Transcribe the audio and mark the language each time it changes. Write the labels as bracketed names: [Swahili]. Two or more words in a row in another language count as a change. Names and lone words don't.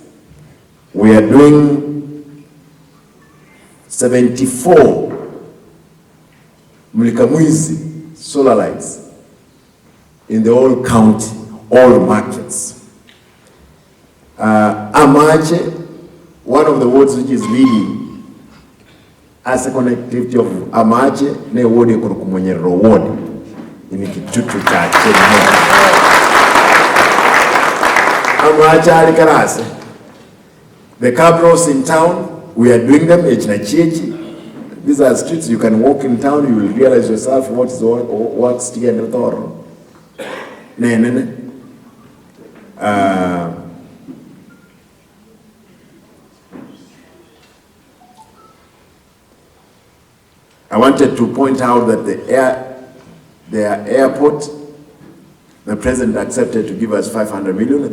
[English] We are doing 74 Mlikamwizi solar lights in the whole county, all markets. Amache, one of the wards which is leading as a connectivity of Amache, ne ward Kurukumonyero ward in Kitutu Church. Amache Alikarase. The cabros in town, we are doing them, these are streets you can walk in town, you will realize yourself what's together. I wanted to point out that the airport, the president accepted to give us 500 million.